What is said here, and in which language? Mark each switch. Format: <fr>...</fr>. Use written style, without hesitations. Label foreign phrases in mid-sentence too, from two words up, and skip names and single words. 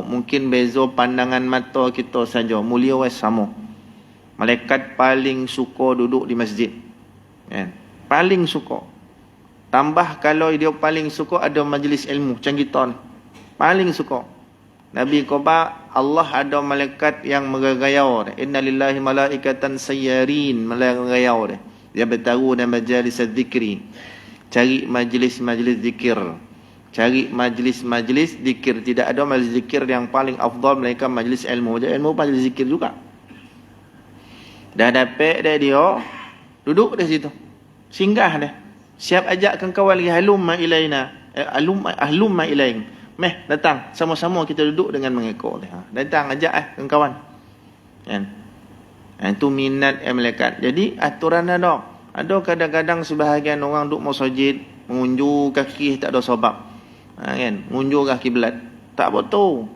<ms>Mungkin beza pandangan mata kita saja. Mulia was sama. Malaikat paling suka duduk di masjid. Kan? Paling suka. Tambah kalau dia paling suka ada majlis ilmu macam kita ni. Paling suka. Nabi kata Allah ada malaikat yang meragayau.</ms> <ar>إن لله ملائكة سيارين, meragayau dia.</ar> <ms>Dia bertaruh dalam majlis zikri. Cari majlis-majlis zikir. Cari majlis-majlis zikir. Tidak ada majlis zikir yang paling afdal melainkan majlis ilmu. Majlis ilmu majlis zikir juga. Dah dapat dia duduk di situ. Singgah dia. Siap ajakkan kawan lagi</ms> <ar>هلموا إلينا. أهلموا إلين. Meh,</ar> <ms>datang. Sama-sama kita duduk dengan mengekor dia. Datang ajak kawan. Kan? Itu minat malaikat. Jadi aturan ada. Ada kadang-kadang sebahagian orang duduk masjid, mengunjur kaki tak ada sebab. Kan? Mengunjur kaki belat. Tak betul.</ms>